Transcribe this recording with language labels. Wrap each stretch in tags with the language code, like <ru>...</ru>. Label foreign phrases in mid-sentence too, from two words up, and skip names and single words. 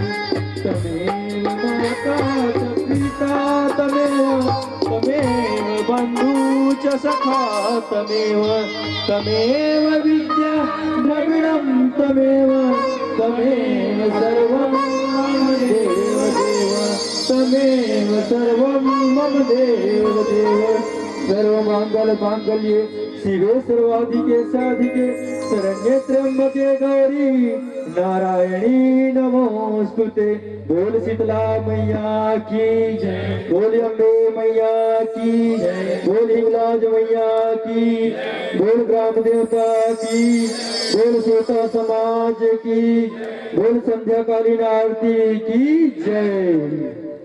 <sa>तमेव माता च पिता तमेव, तमेव बन्धु च सखा तमेव, तमेव विद्या द्रविणं तमेव, तमेव सर्वं मम देव देव, तमेव सर्वं मम देव देव। सर्वमंगल मांगल्ये शिवे सर्वाधिके साधिके शरण्ये त्र्यंबके गौरी नारायणी नमोस्तुते।</sa> <hi>बोल शीतला मैया की जय, बोल अम्बे मैया की जय, बोल हिंगलाज मैया की, बोल ग्राम देवता की, बोल श्रोता समाज की, बोल संध्या कालीन आरती की जय।</hi>